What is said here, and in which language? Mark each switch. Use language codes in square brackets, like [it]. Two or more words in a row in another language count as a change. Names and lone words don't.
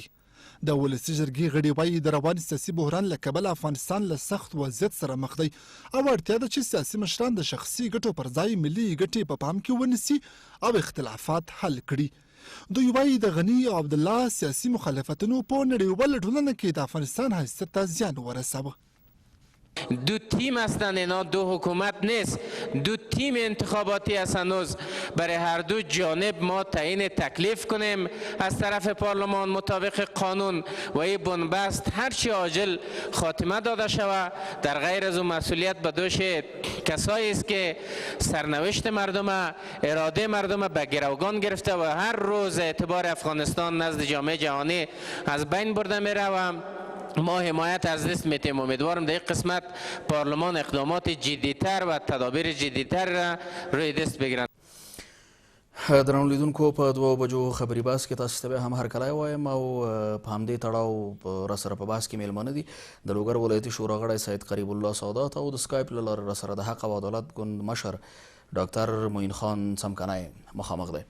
[ps] د ولسي جرګې غړي وایي د روان سیاسي بحران له کبله افغانستان له سخت وضعیت سره مخ دی او اړتیا ده چې سیاسي مشران د شخصي ګټو پر ځای ملي ګټې په پام کې ونیسي او اختلافات حل کړي. دوی وایي د غني او عبدالله سیاسي مخالفتونو په نړیواله ټولنه کې د افغانستان حیثیت ته زیان ورساوه. [fa] دو تیم هستند، اینا دو حکومت نیست، دو تیم انتخاباتی است. هنوز برای هر دو جانب ما تعیین تکلیف کنیم از طرف پارلمان مطابق قانون و این بنبست هرچی عاجل خاتمه داده شود. در غیر از اون مسئولیت به دوش کسایی است که سرنوشت مردم، اراده مردم به گروگان گرفته و هر روز اعتبار افغانستان نزد جامعه جهانی از بین برده میره و ما حمایت از دست میتیم. امیدوارم در این قسمت پارلمان اقدامات جدیتر و تدابیر جدیتر را روی دست بگیرند. [ps] درنو لیدونکو په 2 بجو خبري باس کې تاسو ته هم هرکلی وایم او په همدې تړاو راسره په باس کې میلمانه دي د لوګر ولایتي شورا غړی سید قریب الله سادات او د سکایپ له لارې راسره د حق او عدالت ګوند مشر ډاکټر معین خان څمکنی مخامخ دی.